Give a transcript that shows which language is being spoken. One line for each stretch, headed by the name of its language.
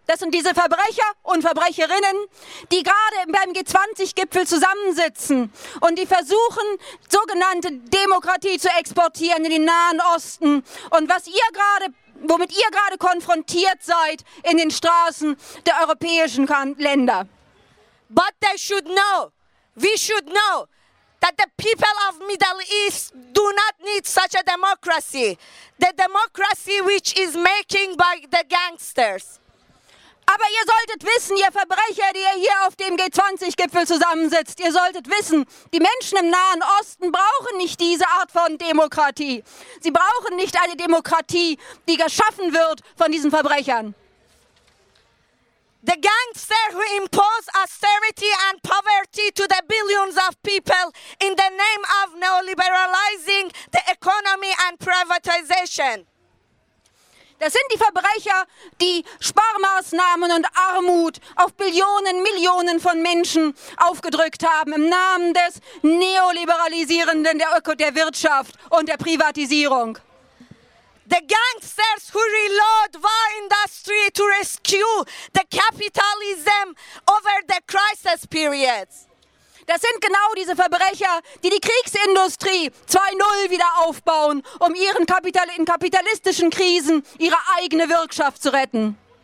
German: Das sind diese Verbrecher und Verbrecherinnen, die gerade beim G20-Gipfel zusammensitzen und die versuchen, sogenannte Demokratie zu exportieren in den Nahen Osten. Und womit ihr gerade konfrontiert seid in den Straßen der europäischen Länder.
English: But they should know, we should know, that the people of Middle East do not need such a democracy. The democracy which is making by the gangsters.
German: Aber ihr solltet wissen, ihr Verbrecher, die ihr hier auf dem G20-Gipfel zusammensitzt, ihr solltet wissen, die Menschen im Nahen Osten brauchen nicht diese Art von Demokratie. Sie brauchen nicht eine Demokratie, die geschaffen wird von diesen Verbrechern.
English: The gangsters who impose austerity and poverty to the billions of people in the name of neoliberalizing the economy and privatization.
German: Das sind die Verbrecher, die Sparmaßnahmen und Armut auf Billionen, Millionen von Menschen aufgedrückt haben im Namen des Neoliberalisierenden der Wirtschaft und der Privatisierung.
English: The gangsters who reload war industry to rescue the capitalism over the crisis periods.
German: Das sind genau diese Verbrecher, die die Kriegsindustrie 2.0 wieder aufbauen, um in kapitalistischen Krisen ihre eigene Wirtschaft zu retten.